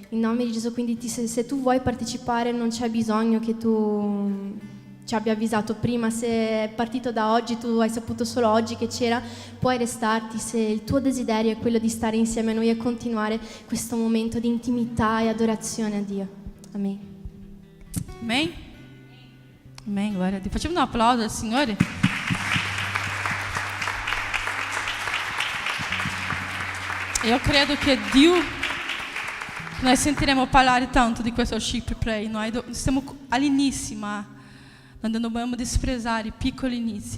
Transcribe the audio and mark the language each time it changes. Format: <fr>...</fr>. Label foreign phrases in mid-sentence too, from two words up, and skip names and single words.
<it>In nome di Gesù, quindi se tu vuoi partecipare non c'è bisogno che tu ci abbia avvisato prima. Se è partito da oggi, tu hai saputo solo oggi che c'era, puoi restarti se il tuo desiderio è quello di stare insieme a noi e continuare questo momento di intimità e adorazione a Dio. Amen.</it> <pt>Amém? Amém, glória a Deus.</pt> <it>Facciamo un applauso al Signore. Io credo che Dio, noi sentiremo parlare tanto di questo Worship Pray. Noi stiamo all'inizio, ma non dobbiamo desprezare i piccoli inizi.</it>